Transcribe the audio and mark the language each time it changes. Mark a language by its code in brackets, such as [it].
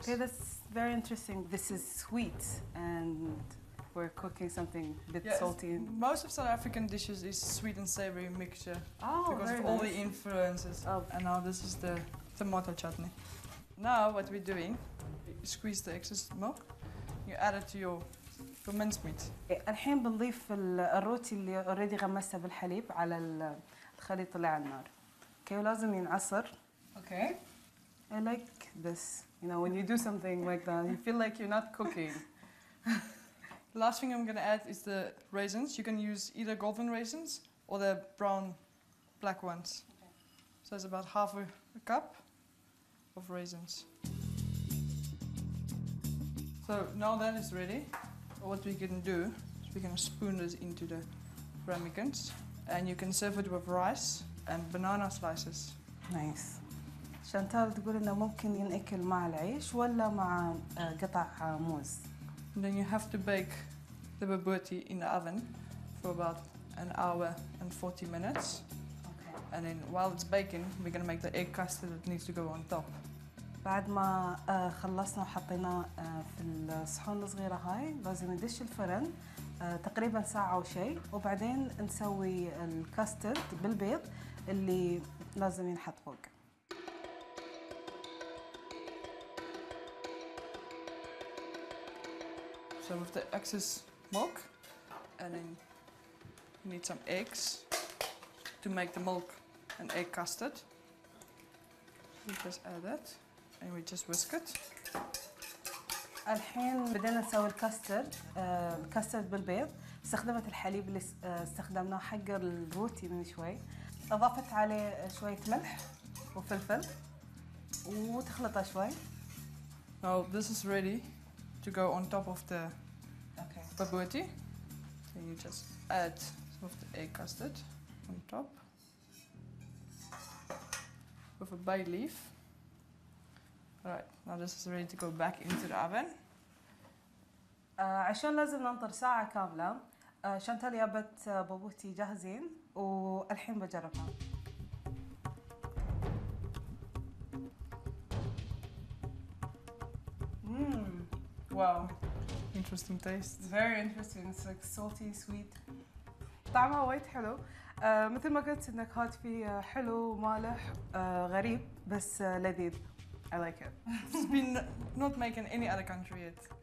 [en] Okay, that's very interesting. This is sweet and we're cooking something a bit salty. Most of South African dishes is sweet and savory mixture because very of all nice. the influences. Oh. And now this is the tomato chutney. Now what we're doing, you squeeze the excess milk, you add it to your minced meat. [ar] الحين بنضيف الروتي اللي اوريدي غمسته بالحليب على الخليط اللي على النار. اوكي ولازم ينعصر. [en] Okay. I like this. You know, when you do something like that, you feel like you're not cooking. The last thing I'm going to add is the raisins. You can use either golden raisins or the brown black ones. Okay. So it's about half a cup of raisins. So now that is ready, what we can do is we're going to spoon this into the ramekins, and you can serve it with rice and banana slices. Nice. [ar] شانتال تقول إنه ممكن ينأكل مع العيش ولا مع قطع موز. [en] And then you have to bake the babuti in the oven for about an hour and 40 minutes. Okay. And then while it's baking, we're going to make the egg custard that needs to go on top. [ar] بعد ما خلصنا وحطيناه في الصحون الصغيرة هاي لازم ندش الفرن تقريبا ساعة وشي، وبعدين نسوي الكاسترد بالبيض اللي لازم ينحط فوق. [en] So with the excess milk, and then you need some eggs to make the milk an egg custard. We just add that and we just whisk it. [ar] الحين بدينا نسوي الكاسترد بالبيض. استخدمت الحليب اللي استخدمناه حق الروتي من شوي. اضفت عليه شوية ملح وفلفل وتخلطه شوي. [en] Now this is ready to go on top of the babouti. So you just add some of the egg custard on top with a bay leaf. Alright, now this is ready to go back into the oven. [ar] عشان لازم ننطر ساعة كاملة. شانتال جابت بابوتي جاهزين والحين بجربها. [en] Wow. Interesting taste. Very interesting. It's like salty, sweet. [ar] طعمها وايد حلو. مثل ما قلت النكهات فيه حلو ومالح غريب بس لذيذ. [en] I like it. It's been not made in any other country yet.